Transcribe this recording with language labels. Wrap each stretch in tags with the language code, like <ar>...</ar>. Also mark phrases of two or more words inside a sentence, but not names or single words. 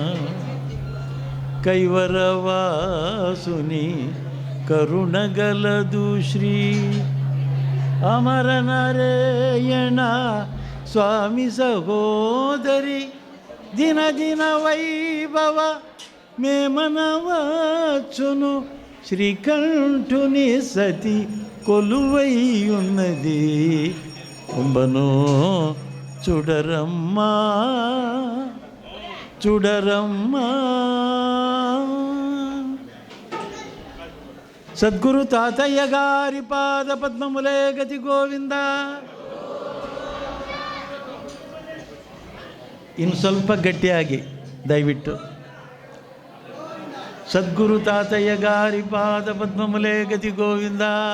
<te>కైవరవాసుని కరుణగలదు శ్రీ అమర నారాయణ స్వామి సహోదరి దిన దిన వైభవ మేమనవచ్చును శ్రీకంఠుని సతి కొలువైయున్నది అంబను చూడరమ్మా. చూడరమ్మా. సద్గురు తాతయ్య గారి పాద పద్మములే గతి గోవింద.</te> <kn>ಇನ್ನು ಸ್ವಲ್ಪ ಗಟ್ಟಿಯಾಗಿ ದಯವಿಟ್ಟು.</kn> <te>సద్గురు తాతయ్య గారి పాద పద్మములే గతి గోవింద.</te>